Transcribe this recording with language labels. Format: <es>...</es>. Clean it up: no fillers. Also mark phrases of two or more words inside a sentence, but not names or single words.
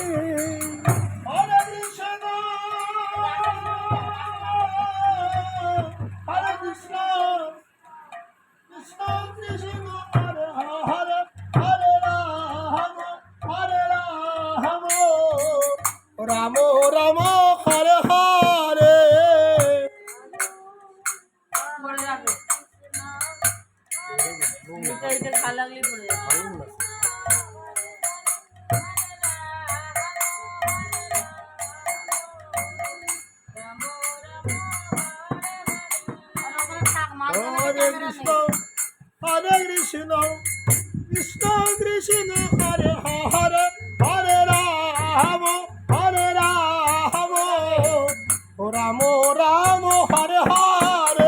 <sa>हरे कृष्ण, हरे कृष्ण, कृष्ण कृष्ण, हरे हरे, हरे राम, हरे राम, राम राम, हरे हरे.</sa> <bn>পড়ে যাবে এটা ভালো লাগলে পড়ে যাবে</bn> <sa>हरे कृष्ण, हरे कृष्ण, कृष्ण कृष्ण, हरे हरे, हरे राम, हरे राम, राम राम, हरे हरे.</sa>